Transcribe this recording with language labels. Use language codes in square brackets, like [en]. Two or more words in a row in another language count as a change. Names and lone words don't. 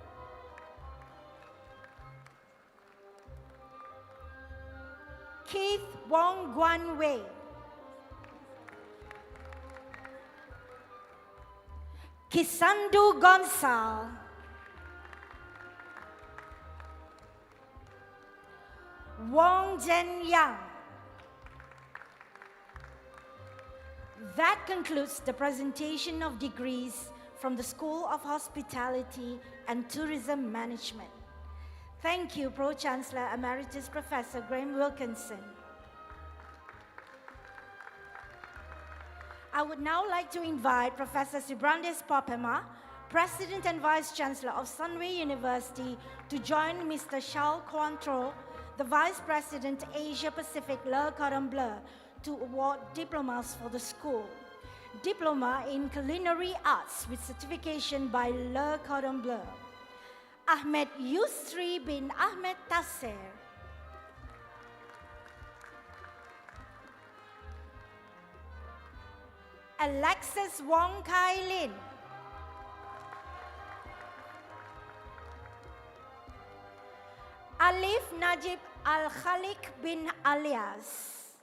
[en] Keith Wong Guan-wei. Kisandu Gonçal. Wong Zhen-yang. That concludes the presentation of degrees from the School of Hospitality and Tourism Management. Thank you, Pro-Chancellor Emeritus Professor Graham Wilkinson. I would now like to invite Professor Sibrandes Popema, President and Vice-Chancellor of Sunway University, to join Mr. Charles Cointreau, the Vice President Asia Pacific Le Cordon Bleu, to award diplomas for the school. Diploma in Culinary Arts with certification by Le Cordon Bleu. Ahmed Yusri bin Ahmed Tasser. Alexis Wong Kai Lin. Alif Najib Al-Khalik bin Alias.